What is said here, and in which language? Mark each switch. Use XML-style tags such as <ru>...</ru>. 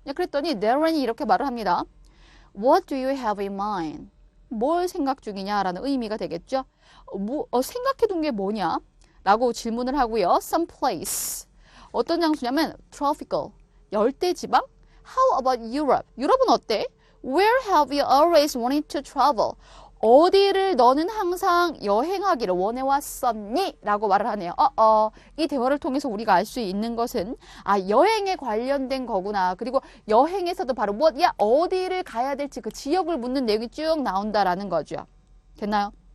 <ko>그랬더니 데런이 이렇게 말을 합니다.</ko> <en>What do you have in mind?</en> <ko>뭘 생각 중이냐라는 의미가 되겠죠. 생각해둔 게 뭐냐? 라고 질문을 하고요.</ko> <en>Some place.</en> <ko>어떤 장소냐면</ko> <en>tropical.</en> <ko>열대지방?</ko> <en>How about Europe?</en> <ko>유럽은 어때?</ko> <en>Where have you always wanted to travel?</en> <ko>어디를 너는 항상 여행하기를 원해왔었니? 라고 말을 하네요. 이 대화를 통해서 우리가 알 수 있는 것은 여행에 관련된 거구나. 그리고 여행에서도 바로 무엇이야? 어디를 가야 될지 그 지역을 묻는 내용이 쭉 나온다라는 거죠. 됐나요?</ko>